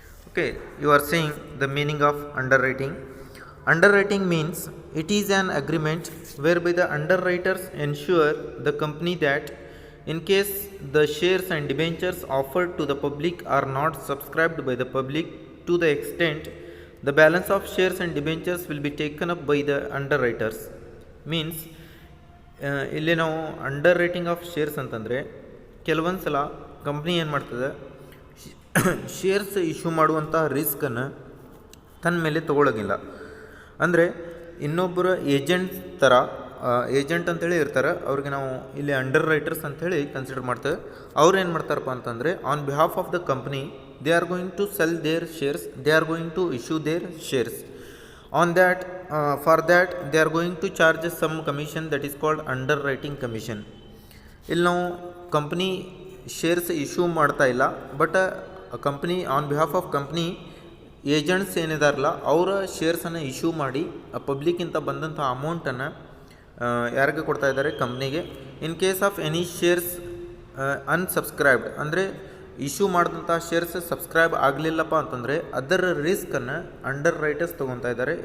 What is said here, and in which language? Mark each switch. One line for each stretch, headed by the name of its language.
English: Okay, you are saying the meaning of underwriting. Underwriting means it is an agreement whereby the underwriters ensure the company that in case the shares and debentures offered to the public are not subscribed by the public to the extent the balance of shares and debentures will be taken up by the underwriters.
Kannada: Means ಇಲ್ಲಿ ನಾವು under writing of shares ಅಂತಂದರೆ ಕೆಲವೊಂದು ಸಲ company ಏನು ಮಾಡ್ತದೆ, shares issue ಮಾಡುವಂಥ ರಿಸ್ಕನ್ನು ತನ್ನ ಮೇಲೆ ತೊಗೊಳಗಿಲ್ಲ. ಅಂದರೆ ಇನ್ನೊಬ್ಬರ ಏಜೆಂಟ್ ಥರ, ಏಜೆಂಟ್ ಅಂತೇಳಿ ಇರ್ತಾರೆ, ಅವ್ರಿಗೆ ನಾವು ಇಲ್ಲಿ ಅಂಡರ್ ರೈಟರ್ಸ್ ಅಂಥೇಳಿ ಕನ್ಸಿಡರ್ ಮಾಡ್ತೇವೆ. ಅವ್ರು ಏನು ಮಾಡ್ತಾರಪ್ಪ ಅಂತಂದರೆ
English: On behalf of the company they are going to sell their shares, they are going to issue their shares. On that, for that they are going to charge some commission that is called underwriting commission.
Kannada: ಇಲ್ಲಿ ನಾವು company shares issue ಮಾಡ್ತಾ ಇಲ್ಲ, but company on behalf of company agents ಏನಿದಾರಲ್ಲ ಅವರ ಶೇರ್ಸನ್ನು issue ಮಾಡಿ ಪಬ್ಲಿಕ್ಕಿಂತ ಬಂದಂಥ ಅಮೌಂಟನ್ನು ಯಾರಿಗೆ ಕೊಡ್ತಾ ಇದ್ದಾರೆ, ಕಂಪ್ನಿಗೆ.
English: in case of any shares unsubscribed,
Kannada: ಅಂದರೆ ಇಶ್ಯೂ ಮಾಡಿದಂಥ ಶೇರ್ಸ್ ಸಬ್ಸ್ಕ್ರೈಬ್ ಆಗಲಿಲ್ಲಪ್ಪ ಅಂತಂದರೆ ಅದರ ರಿಸ್ಕನ್ನು ಅಂಡರ್ ರೈಟರ್ಸ್ ತೊಗೊತಾ ಇದ್ದಾರೆ.